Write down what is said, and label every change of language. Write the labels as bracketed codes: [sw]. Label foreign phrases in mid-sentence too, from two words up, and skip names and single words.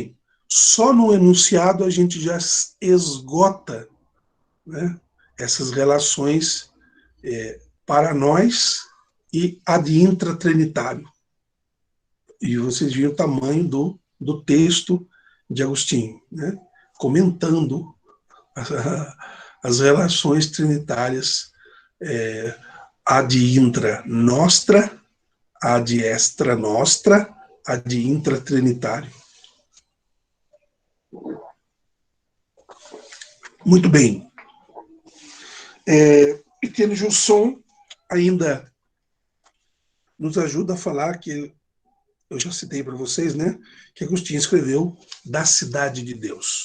[pt] Bem, Só no enunciado a gente já esgota, né, essas relações para nós e ad intratrinitário. E vocês viram o tamanho do texto de Agostinho, né, comentando as relações trinitárias [la] ad intra nostra, ad extra nostra, ad intra [pt] trinitário. Muito bem. Etienne Gilson ainda nos ajuda a falar que, eu já citei para vocês, né, que Agostinho escreveu da cidade de Deus.